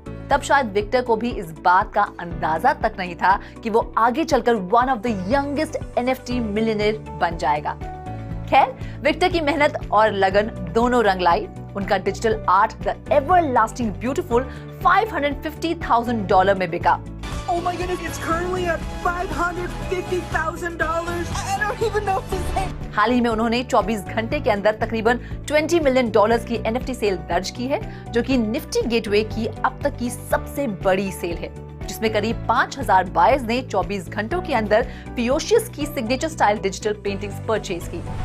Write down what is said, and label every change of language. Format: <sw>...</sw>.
<hi>तब शायद विक्टर को भी इस बात का अंदाजा तक नहीं था कि वो आगे चलकर</hi> <en>one of the youngest NFT millionaire</en> <hi>बन जाएगा। खैर, विक्टर की मेहनत और लगन दोनों रंग लाई। उनका digital art the everlasting beautiful $550,000 में बिका।</hi> <en>Oh my goodness, it's currently at $550,000. I don't even know what to say.</en> <hi>हाल ही में उन्होंने 24 घंटे के अंदर तकरीबन $20 मिलियन की NFT सेल दर्ज की है, जो कि निफ्टी गेटवे की अब तक की सबसे बड़ी सेल है, जिसमें करीब 5000 बायर्स ने 24 घंटों के अंदर फियोशियस की signature style digital paintings purchase की।</hi>